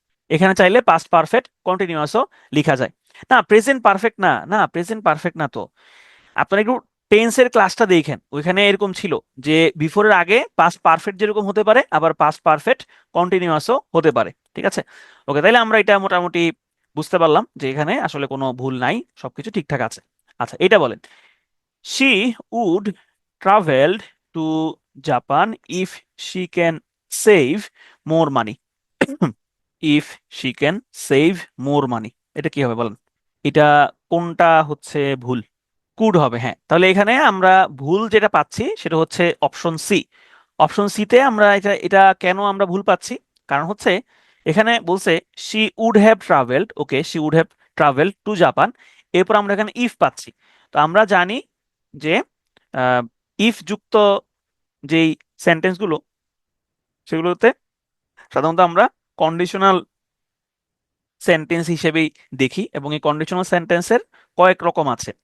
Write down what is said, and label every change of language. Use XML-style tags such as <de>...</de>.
<bn>এখানে চাইলে past perfect কন্টিনিউয়াসও লেখা যায়। না, প্রেজেন্ট পারফেক্ট না, না প্রেজেন্ট পারফেক্ট না তো। আপনারা একটু টেন্সের ক্লাসটা দেখেন, ওইখানে এরকম ছিল যে বিফোরের আগে পাস্ট পারফেক্ট যেরকম হতে পারে, আবার পাস্ট পারফেক্ট কন্টিনিউয়াসও হতে পারে। ঠিক আছে, ওকে। তাইলে আমরা এটা মোটামুটি বুঝতে পারলাম যে এখানে আসলে কোনো ভুল নাই, সবকিছু ঠিকঠাক আছে। আচ্ছা, এটা বলেন</bn> <en>she would traveled to Japan if she can save more money। if she can save more money,</en> <bn>এটা কি হবে বলেন? এটা কোনটা হচ্ছে ভুল? কুড হবে, হ্যাঁ। তাহলে এখানে আমরা ভুল যেটা পাচ্ছি সেটা হচ্ছে অপশন সি। অপশন সিতে আমরা এটা এটা কেন আমরা ভুল পাচ্ছি? কারণ হচ্ছে এখানে বলছে she would have travelled, okay, she would have travelled two Japan. এরপর আমরা এখানে ইফ পাচ্ছি। তো আমরা জানি যে ইফ যুক্ত যেই সেন্টেন্সগুলো সেগুলোতে সাধারণত আমরা কন্ডিশনাল সেন্টেন্স হিসেবেই দেখি, এবং এই কন্ডিশনাল সেন্টেন্সের কয়েক রকম আছে।</bn>